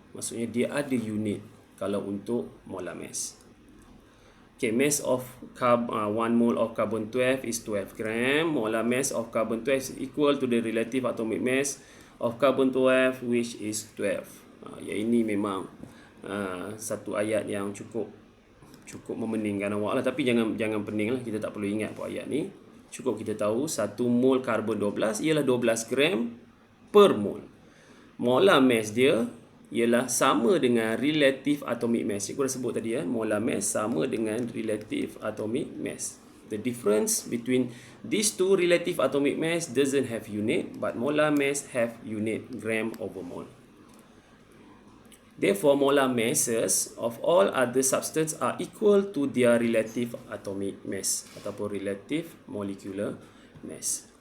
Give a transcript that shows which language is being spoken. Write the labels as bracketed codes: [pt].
[ms] Maksudnya dia ada unit kalau untuk molar mass. [en] Okay, mass of 1 mole of carbon 12 is 12 gram. Molar mass of carbon 12 is equal to the relative atomic mass of carbon 12, which is 12. [ms] Ya, ini memang satu ayat yang cukup memeningkan awak lah, tapi jangan pening lah, kita tak perlu ingat apa ayat ni. Cukup kita tahu 1 mol karbon 12 ialah 12 gram per mol. Molar mass dia ialah sama dengan relative atomic mass. Cikgu dah sebut tadi molar mass sama dengan relative atomic mass. [en] The difference between these two relative atomic mass doesn't have unit, but molar mass have unit gram over mole. Therefore, molar masses of all other substances are equal to their relative atomic mass ataupun relative molecular mass.